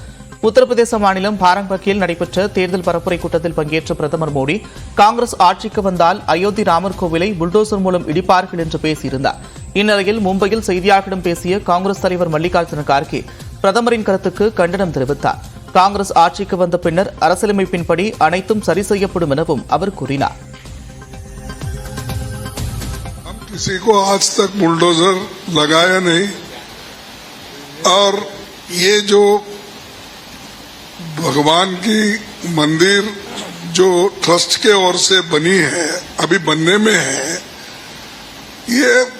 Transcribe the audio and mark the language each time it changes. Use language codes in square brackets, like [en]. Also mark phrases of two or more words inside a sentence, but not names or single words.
[ta] உத்தரப்பிரதேச மாநிலம் பாரம்பக்கியில் நடைபெற்ற தேர்தல் பரப்புரை கூட்டத்தில் பங்கேற்ற பிரதமர் மோடி காங்கிரஸ் ஆட்சிக்கு வந்தால் அயோத்தி ராமர் கோவிலை புல்டோசர் மூலம் இடிப்பார்கள் என்று பேசியிருந்தார். இந்நிலையில் மும்பையில் செய்தியாளர்களிடம் பேசிய காங்கிரஸ் தலைவர் மல்லிகார்ஜுன கார்கே பிரதமரின் கருத்துக்கு கண்டனம் தெரிவித்தார். காங்கிரஸ் ஆட்சிக்கு வந்த பின்னர் அரசியலமைப்பின்படி அனைத்தும் சரி செய்யப்படும் எனவும் அவர் கூறினார். [hi] किसी को आज तक बुलडोजर लगाया नहीं और ये जो भगवान की मंदिर जो ट्रस्ट के ओर से बनी है, अभी बनने में है, ये